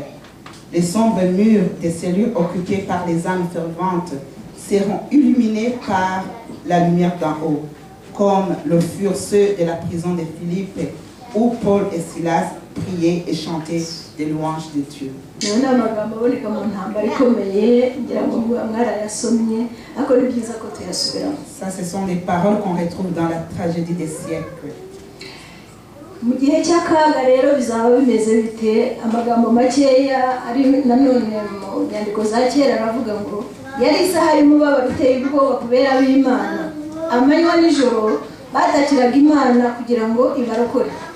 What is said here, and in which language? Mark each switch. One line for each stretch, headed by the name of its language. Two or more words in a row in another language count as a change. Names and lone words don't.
French: Les sombres murs des cellules occupées par les âmes ferventes seront illuminés par la lumière d'en haut, comme le furent ceux de la prison de Philippe, où Paul et Silas priaient et chantaient des louanges de Dieu. Ça, ce sont des paroles qu'on retrouve dans la tragédie des siècles.
Kinyarwanda: Mu gihe cy'akaga rero bizaba bimeze bite? Amagambo makeya ari nanone mu nyandiko za kera aravuga ngo yari isaha y'umubabaro uteye ubwoba kubera ab'Imana, amanywa n'ijoro batakiraga Imana kugira ngo ibarokore.